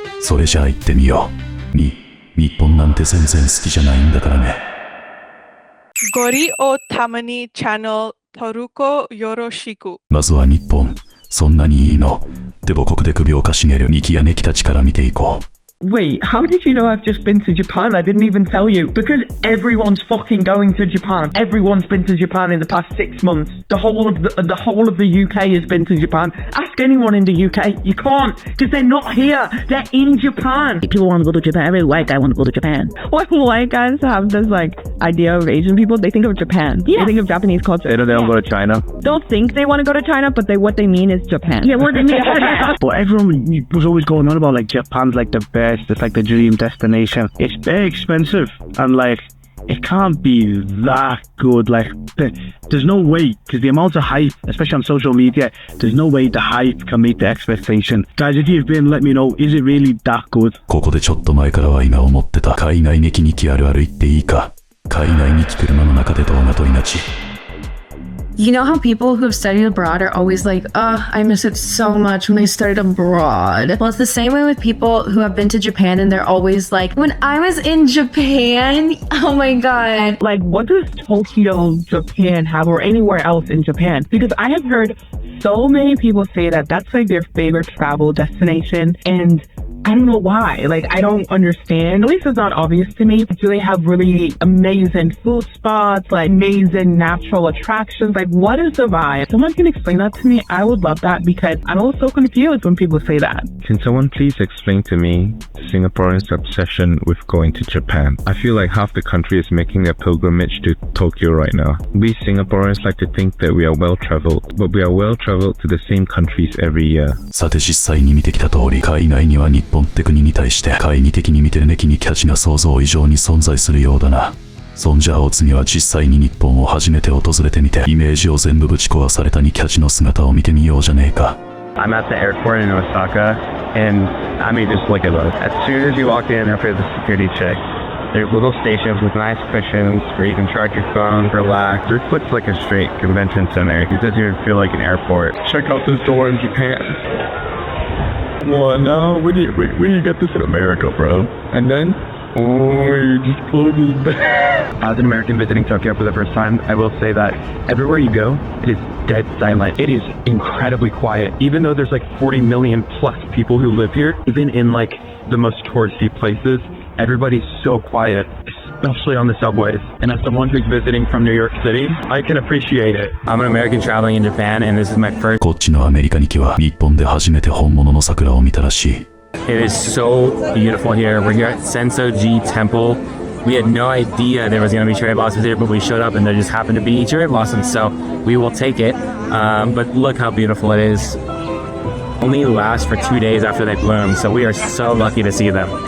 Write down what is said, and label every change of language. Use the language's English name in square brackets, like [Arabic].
[Japanese] それじゃあ行ってみよう。日本なんて全然好きじゃないんだからね。ゴリをたまにチャンネル登録よろしく。まずは日本。そんなにいいの？で母国で首をかしげるニキやネキたちから見ていこう。 [English] Wait, how did you know I've just been to Japan? I didn't even tell you. Because everyone's fucking going to Japan. Everyone's been to Japan in the past 6 months. The whole of the UK has been to Japan. Ask anyone in the UK. You can't, because they're not here. They're in Japan. People want to go to Japan. Every white guy wants to go to Japan. When white guys have this like idea of Asian people, they think of Japan. Yeah. They think of Japanese culture. They don't go to China. They'll think they want to go to China, but what they mean is Japan. Yeah, what they mean. But everyone was always going on about like Japan's like the best, it's like the dream destination. It's very expensive and like it can't be that good. Like there's no way, because the amount of hype, especially on social media, there's no way the hype can meet the expectation. Guys, if you've been, let me know, is it really that good? [Japanese] ここでちょっと前からは今思ってた海外ネキニキあるある言っていいか。海外に来車の中で動画撮りがち。 [English] You know how people who have studied abroad are always like, I miss it so much when I studied abroad. Well, it's the same way with people who have been to Japan and they're always like, when I was in Japan, oh my god. Like, what does Tokyo, Japan have, or anywhere else in Japan? Because I have heard so many people say that that's like their favorite travel destination, and I don't know why. Like, I don't understand. At least it's not obvious to me. Do they have really amazing food spots, like amazing natural attractions? Like, what is the vibe? If someone can explain that to me, I would love that, because I'm always so confused when people say that. Can someone please explain to me Singaporeans' obsession with going to Japan? I feel like half the country is making a pilgrimage to Tokyo right now. We Singaporeans like to think that we are well-traveled, but we are well-traveled to the same countries every year. [Japanese] さて実際に見てきた通り、海外には日本って国に対して懐疑的に見てるネキニキたちが想像以上に存在するようだな。そんじゃお次は実際に日本を初めて訪れてみて、イメージを全部ぶち壊されたニキたちの姿を見てみようじゃねえか。 [English] I'm at the airport in Osaka, and I mean, just look at those. As soon as you walk in after the security check, there's little stations with nice cushions where you can charge your phone, relax. This looks like a straight convention center. It doesn't even feel like an airport. check out this door in Japan. Well, no, we need to get this in America, bro. And then, you just close this back. As an American visiting Tokyo for the first time, I will say that everywhere you go, it is dead silent. It is incredibly quiet. Even though there's like 40 million plus people who live here, even in like the most touristy places, everybody's so quiet, especially on the subways. And as someone who's visiting from New York City, I can appreciate it. I'm an American traveling in Japan, and this is my first. [Japanese] こっちのアメリカに来は日本で初めて本物の桜を見たらしい。 [English] It is so beautiful here. We're here at Sensoji Temple. We had no idea there was going to be cherry blossoms here, but we showed up and there just happened to be cherry blossoms, so we will take it. But look how beautiful it is. Only last for 2 days after they bloom, so we are so lucky to see them.